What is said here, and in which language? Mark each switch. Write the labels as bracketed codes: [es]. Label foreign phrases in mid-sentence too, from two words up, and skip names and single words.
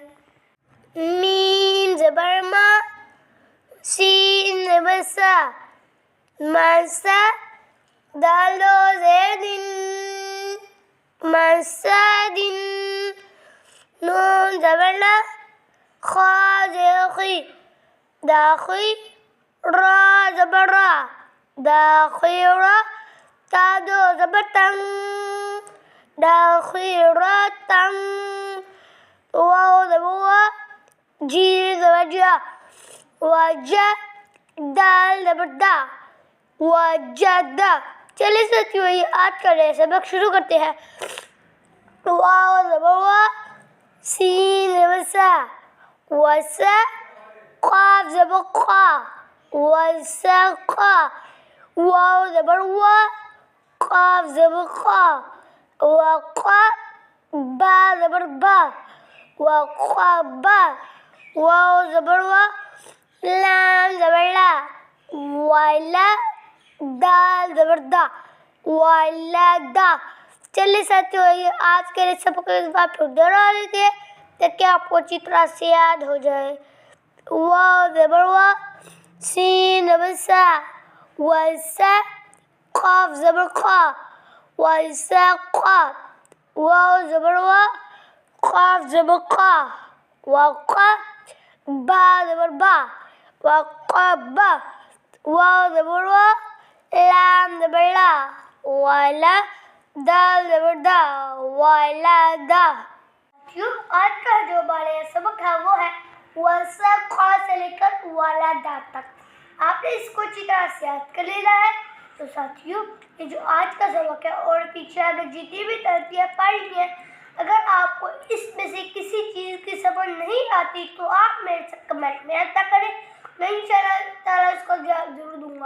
[ur] میم زبر ما، سین زبر سا، مسا، دال و زیر دن، مسادن، نون زبر لا، خا زیر خی، داخی، را زبر را، داخی را، تا دو زبر تن، داخی را تن، واو زبر وا، جی زبر جا، وجا، دال زبر دا، وجدا۔ چلیے ساتھیوں یہ آج کا نیا سبق شروع کرتے ہیں۔ واو زبر وا، سین زبر سا، وسا، قاف زبر قا، وسقا، واو زبر وا، قاف زبر قا، وقا، با زبر با، وقبا، واو زبر وا، لام زبر لا، ولا، دال زبر دا، ولدا۔ چلیے ساتھیوں یہ آج کے لیے سبق اس بار پھر دوہرا لیتے ہیں تاکہ آپ کو اچھی طرح سے یاد ہو جائے۔ واو زبر وا، سین زبر سا، وسا، قاف زبر قا، وسقا، واو زبر وا، قاف زبر قا، وقا، با زبر با، وقبا، واو زبر وا، لام زبر لا، ولا، دال زبر دا، ولدا۔ آج کا جو ہمارا سبق ہے وہ ہے وسقا سے لے کر ولدا تک۔ آپ نے اس کو اچھی طرح سے یاد کر لینا ہے۔ تو ساتھیوں یہ جو آج کا سبق ہے اور پیچھے آگے جتنی بھی ترتیبیں پڑھ لی ہیں، اگر آپ کو اس میں سے کسی چیز کی سمجھ نہیں آتی تو آپ میرے سے کمنٹ میں عطا کریں، میں [ar] انشاءاللہ تعالیٰ [ur] اس کو جواب ضرور دوں گا۔